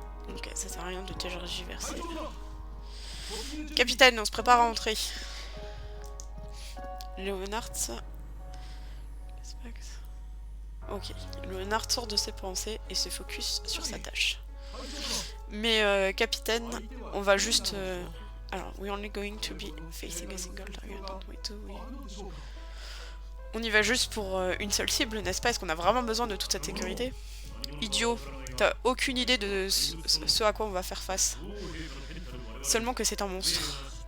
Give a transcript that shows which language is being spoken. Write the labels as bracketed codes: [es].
[fr] Ok, ça sert à rien de tergiverser. Capitaine, on se prépare à entrer. Léonard... Ok, Léonard sort de ses pensées et se focus sur sa tâche. Mais capitaine, on va juste... [en] Alors, we're only going to be facing a single target, don't we do we... [fr] On y va juste pour une seule cible, n'est-ce pas? Est-ce qu'on a vraiment besoin de toute cette sécurité? Idiot, t'as aucune idée de ce à quoi on va faire face. Seulement que c'est un monstre.